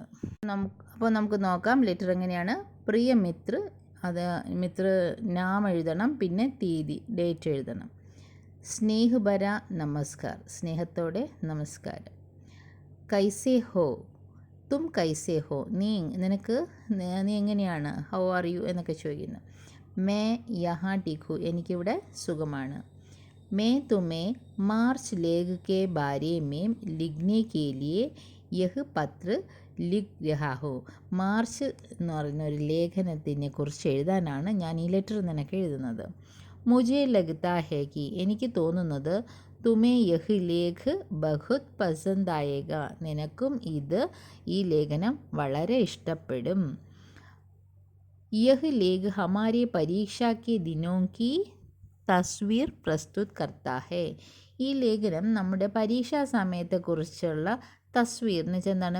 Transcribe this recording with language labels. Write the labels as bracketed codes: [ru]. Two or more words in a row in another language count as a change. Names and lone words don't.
[ml] അപ്പോൾ നമുക്ക് നോക്കാം ലെറ്റർ എങ്ങനെയാണ്. [hi] प्रिय मित्र, [ml] അത് [hi] मित्र नाम [ml] എഴുതണം, പിന്നെ തീയതി, ഡേറ്റ് എഴുതണം. [hi] स्नेहभरा नमस्कार, [ml] സ്നേഹത്തോടെ നമസ്കാരം. [hi] कैसे हो, तुम कैसे हो, [ml] നീ എങ്ങനെയാണ്? [en] how are you [ml] എന്നൊക്കെ ചോദിക്കുന്നു. [hi] मैं यहाँ ठीक हूँ, [ml] എനിക്കിവിടെ സുഖമാണ്. [hi] मैं तुम्हें मार्च लेख के बारे में लिखने के लिए यह पत्र लिख रहा हूँ. [ml] മാർച്ച് എന്ന് പറയുന്ന ഒരു ലേഖനത്തിനെ കുറിച്ച് എഴുതാനാണ് ഞാൻ ഈ ലെറ്റർ നിനക്ക് എഴുതുന്നത്. [hi] മുझे लगता है कि, [ml] എനിക്ക് തോന്നുന്നത്, [hi] तुम्हें यह लेख बहुत पसंद आएगा, [ml] നിനക്കും ഈ ലേഖനം വളരെ ഇഷ്ടപ്പെടും. [hi] यह लेख हमारे परीक्षा के दिनों की तस्वीर प्रस्तुत करता है, [ml] ഈ ലേഖനം നമ്മുടെ പരീക്ഷാ സമയത്തെക്കുറിച്ചുള്ള തസ്വീർ എന്ന് വെച്ചാൽ എന്താണ്?